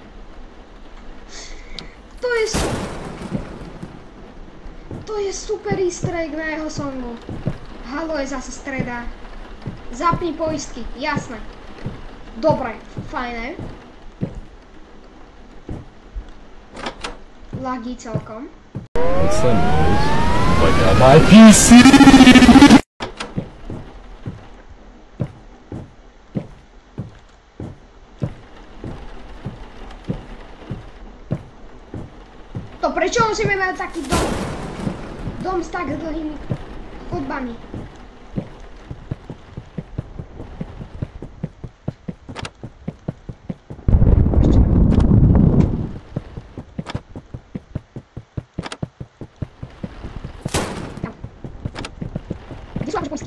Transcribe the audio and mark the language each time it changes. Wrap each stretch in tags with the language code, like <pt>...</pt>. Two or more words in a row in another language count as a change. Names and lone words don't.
<sk>To je super</sk> <en>easter egg</en> <sk>na jeho songu. Halo, je zase streda. Zapni poistky, jasné. Dobre, fajné. Lagí celkom.</sk> <en>What's that noise? Like on my PC!</en> <sk>To prečo musíme mať taký dom? Dom s tak dlhými chodbami. Kde sú akože poistky?</sk>